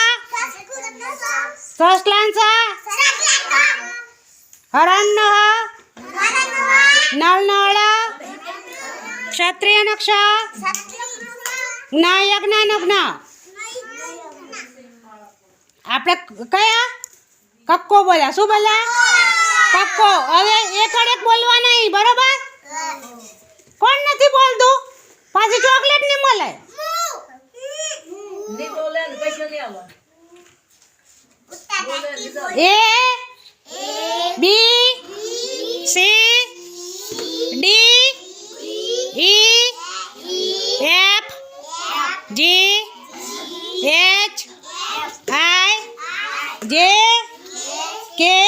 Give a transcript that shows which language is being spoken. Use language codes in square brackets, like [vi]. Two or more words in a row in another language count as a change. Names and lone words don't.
[gu] સસલાન સ, હરણ નો હ, નળ નો ળ, ક્ષત્રિય નો ક્ષ, જ્ઞ નો જ્ઞ. આપણે કયા કક્કો બોલ્યા? શું બોલ્યા? કક્કો. હવે એકડેક બોલવા નહીં, બરોબર? કોણ નથી બોલતું? પાછી ચોકલેટ નહીં મળે. [en] A B C D E F G H I J K